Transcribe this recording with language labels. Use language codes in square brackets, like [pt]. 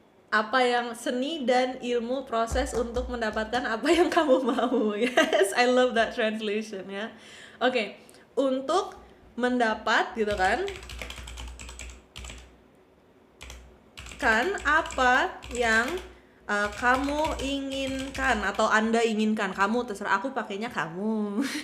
[id] apa yang seni dan ilmu proses untuk mendapatkan apa yang kamu mau. [en] Yes, I love that translation ya. [id] Oke, untuk mendapat gitu kan apa yang kamu inginkan atau Anda inginkan. Kamu terserah, aku pakainya kamu.